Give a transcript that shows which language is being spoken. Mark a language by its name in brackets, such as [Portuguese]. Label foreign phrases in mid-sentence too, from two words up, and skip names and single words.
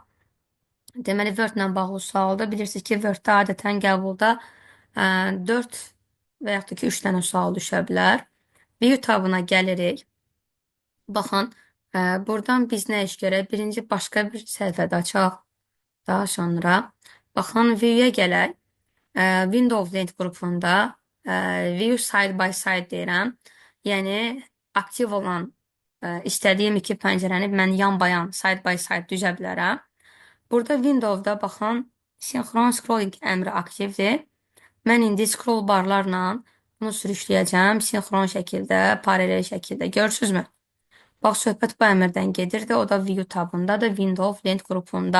[Azerbaijani] Deməli, Word ilə bağlı sualda bilirsiniz ki, Word-də adətən qəbulda 4 və yaxud da ki, 3 dənə sual düşə bilər. View tabına gəlirik. Baxın, buradan biz nə iş görək? Birinci başqa bir səhifədə açaq. Daha sonra baxın view-yə gələk. Windows lent qrupunda [English] view side by side [Azerbaijani] deyirəm. Yəni aktiv olan istədiyim iki pəncərəni mən yan-bayan [English] side by side [Azerbaijani] düzə bilərəm. Burada Windows-da baxın sinxron scrolling əmri aktivdir. Mən indi [English] scroll barlarla [Azerbaijani] bunu sürükləyəcəm sinxron şəkildə, paralel şəkildə. Görürsünüzmü? Bax, söhbət bu əmrdən gedirdi. O da view tabındadır, Windows lent qrupunda.